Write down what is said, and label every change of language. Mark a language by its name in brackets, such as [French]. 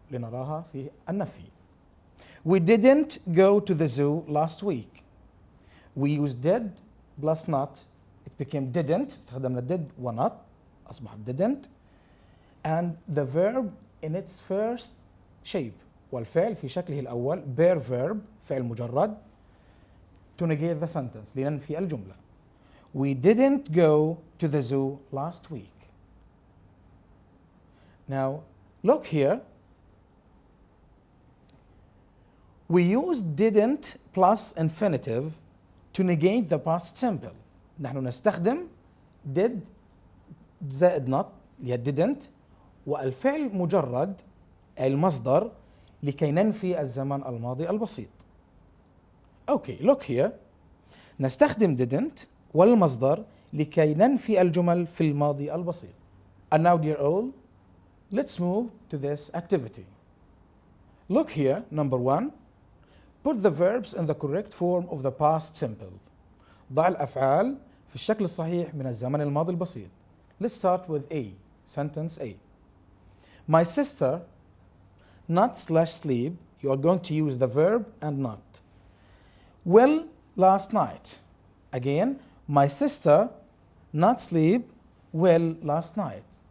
[Arabic] لنراها في النفي. [English] We didn't go to the zoo last week. We used did plus not. It became didn't. [Arabic] استخدمنا did و not. أصبح didn't. [English] And the verb in its first shape. [Arabic] والفعل في شكله الأول bare verb فعل مجرد [English] to negate the sentence [Arabic] لننفي الجملة. [English] We didn't go to the zoo last week. Now look here. We use didn't plus infinitive to negate the past simple. [Arabic] نحن نستخدم did زائد not اللي هي didn't والفعل مجرد المصدر لكي ننفي الزمن الماضي البسيط. [English] Okay, look here. [Arabic] نستخدم didn't والمصدر لكي ننفي الجمل في الماضي البسيط. [English] And now dear all, let's move to this activity. Look here, number one. Put the verbs in the correct form of the past simple. [Arabic] ضع الأفعال في الشكل الصحيح من الزمن الماضي البسيط. [English] Let's start with A. Sentence A. My sister not slash sleep. You are going to use the verb and not. Well, last night. Again, my sister not sleep well last night.